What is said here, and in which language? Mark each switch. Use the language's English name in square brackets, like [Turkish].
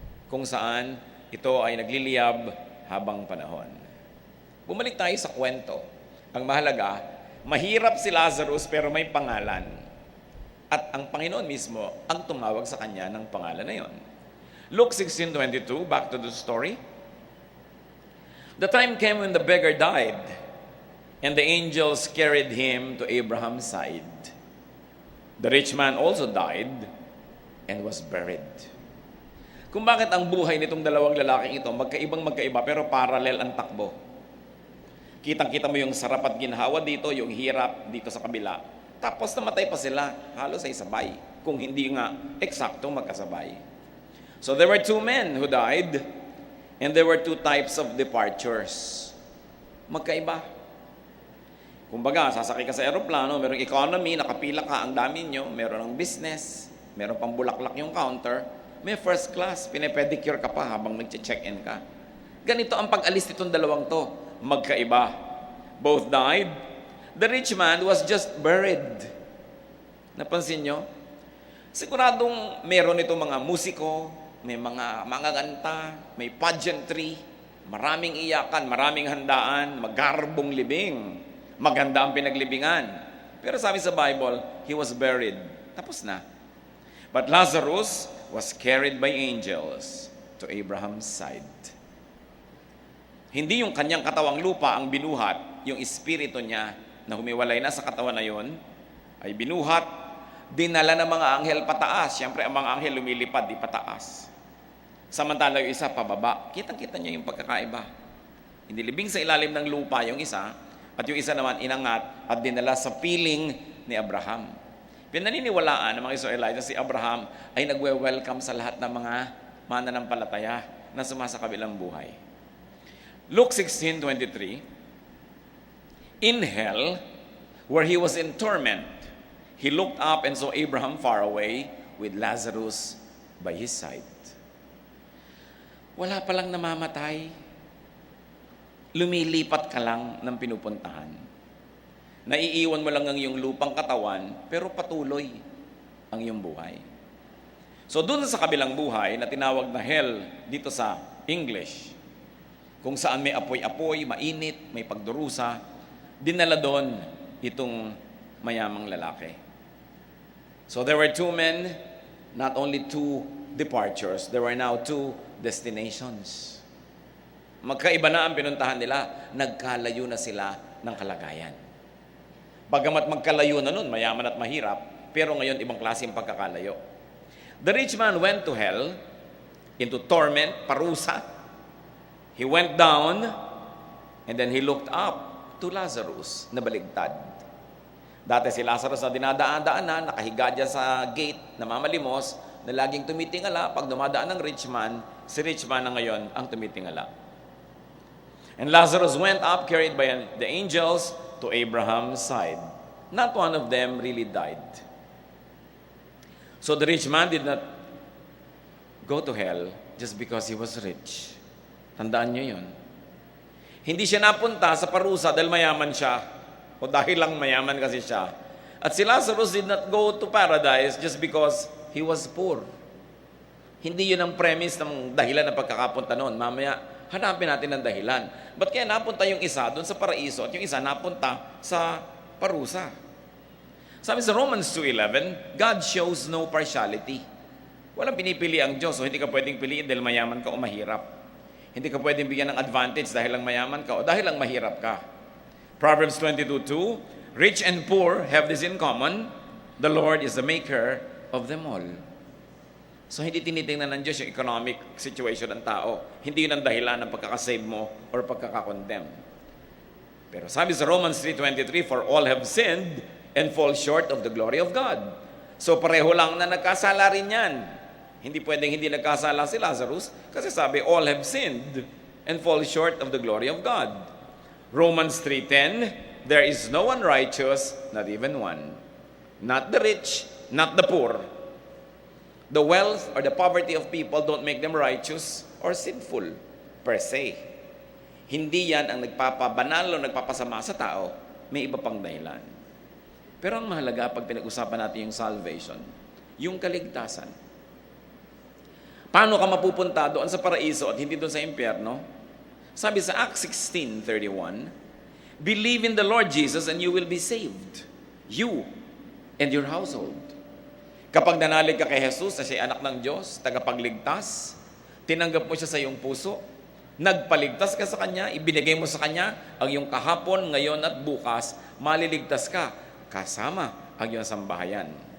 [Filipino] Kung saan ito ay nagliliyab habang panahon. Bumalik tayo sa kwento. Ang mahalaga, mahirap si Lazarus pero may pangalan. At ang Panginoon mismo ang tumawag sa kanya ng pangalan na yon. [English] Luke 16:22, back to the story. The time came when the beggar died, and the angels carried him to Abraham's side. The rich man also died and was buried. [Filipino] Kung bakit ang buhay nitong dalawang lalaking ito, magkaiba pero parallel ang takbo. Kitang-kita mo yung sarap at ginhawa dito, yung hirap dito sa kabila. Tapos namatay pa sila, halos ay sabay. Kung hindi nga eksaktong magkasabay. [English] So there were two men who died, and there were two types of departures. [Filipino] Magkaiba. Kumbaga, sasakay ka sa aeroplano, merong economy, nakapila ka, ang dami nyo, meron ng business, meron pang bulaklak yung counter, may first class, pinepedicure ka pa habang nag-check-in ka. Ganito ang pag-alis nitong dalawang to, magkaiba. [English] Both died. The rich man was just buried. [Filipino] Napansin nyo? Siguradong meron itong mga musiko, may mga kanta, may pageantry, maraming iyakan, maraming handaan, magarbong libing, maganda ang pinaglibingan. Pero sabi sa Bible, [English] he was buried. [Filipino] Tapos na. [English] But Lazarus was carried by angels to Abraham's side. [Filipino] Hindi yung kanyang katawang lupa ang binuhat, yung espiritu niya na humiwalay na sa katawan na yon, ay binuhat, dinala ng mga anghel pataas. Siyempre, ang mga anghel lumilipad, di pataas. Samantala yung isa, pababa. Kitang-kita niyo yung pagkakaiba. Hindi libing sa ilalim ng lupa yung isa, at yung isa naman inangat at dinala sa piling ni Abraham. Pinaniniwalaan ng mga Israelite na si Abraham ay nagwe-welcome sa lahat ng mga mananampalataya na sumasa kabilang buhay. Luke 16:23, in hell, where he was in torment, he looked up and saw Abraham far away with Lazarus by his side. Wala palang namamatay. Lumilipat ka lang ng pinupuntahan. Naiiwan mo lang ang iyong lupang katawan, pero patuloy ang iyong buhay. So doon sa kabilang buhay na tinawag na hell dito sa English, kung saan may apoy-apoy, mainit, may pagdurusa, dinala doon itong mayamang lalaki. [English] So there were two men, not only two departures, there were now two destinations. [Filipino] Magkaiba na ang pinuntahan nila, nagkalayo na sila ng kalagayan. Bagamat magkalayo na nun, mayaman at mahirap, pero ngayon ibang klaseng pagkakalayo. [English] The rich man went to hell, into torment, parusa. He went down, and then he looked up to Lazarus [Filipino] na baligtad. Dati si Lazarus na dinadaan-daanan, nakahiga dyan sa gate, namamalimos, na laging tumitingala. Pag dumadaan ng rich man, si rich man na ngayon ang tumitingala. [English] And Lazarus went up, carried by the angels, to Abraham's side. Not one of them really died. So the rich man did not go to hell just because he was rich. [Filipino] Tandaan niyo yun. Hindi siya napunta sa parusa dahil mayaman siya o dahil lang mayaman kasi siya. At si [English] Lazarus did not go to paradise just because he was poor. [Filipino] Hindi yun ang premise ng dahilan ng pagkakapunta noon. Mamaya, hanapin natin ang dahilan. Ba't kaya napunta yung isa doon sa paraiso at yung isa napunta sa parusa? Sabi sa [English] Romans 2:11, God shows no partiality. [Filipino] Walang pinipili ang Diyos, so hindi ka pwedeng piliin dahil mayaman ka o mahirap. Hindi ka pwedeng bigyan ng advantage dahil lang mayaman ka o dahil lang mahirap ka. [English] Proverbs 22:2, rich and poor have this in common, the Lord is the maker of them all. [Filipino] So hindi tinitingnan ng Diyos yung economic situation ng tao. Hindi yun ang dahilan ng pagkakasave mo or pagkakakondemn. Pero sabi sa [English] Romans 3:23, for all have sinned and fall short of the glory of God. [Filipino] So pareho lang na nagkasala rin yan. Hindi pwedeng hindi nagkasala si Lazarus kasi sabi [English] all have sinned and fall short of the glory of God. Romans 3:10, there is no one righteous, not even one. Not the rich, not the poor. The wealth or the poverty of people don't make them righteous or sinful per se. [Filipino] Hindi yan ang nagpapabanal o nagpapasama sa tao. May iba pang dahilan. Pero ang mahalaga pag pinag-usapan natin yung salvation, yung kaligtasan. Paano ka mapupunta doon sa paraiso at hindi doon sa impyerno? Sabi sa [English] Acts 16:31, believe in the Lord Jesus and you will be saved. You and your household. [Filipino] Kapag nanalig ka kay Jesus na siya anak ng Diyos, tagapagligtas, tinanggap mo siya sa iyong puso, nagpaligtas ka sa Kanya, ibinigay mo sa Kanya ang iyong kahapon, ngayon at bukas, maliligtas ka kasama ang iyong sambahayan.